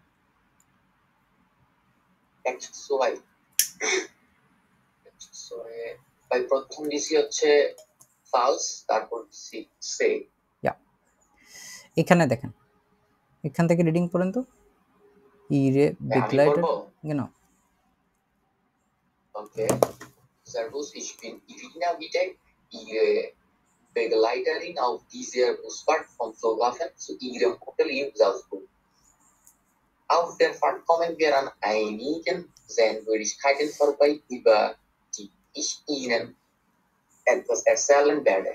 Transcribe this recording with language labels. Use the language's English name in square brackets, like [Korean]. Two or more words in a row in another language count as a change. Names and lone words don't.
[Bangla] XY ভাই প্রথম ডিসি হচ্ছে ফালস, তারপর সি সে। এখানে দেখেন, এখান থেকে রিডিং করেন তো। [German] Ihre Begleiter genau. Okay. Servus, ich bin Irina Witek, Ihre Begleiterin auf dieser Busfahrt vom Flughafen zu Ihrem Hotel in Salzburg. Auf der Fahrt kommen wir an einigen Sehenswürdigkeiten vorbei, über die ich Ihnen etwas erzählen werde.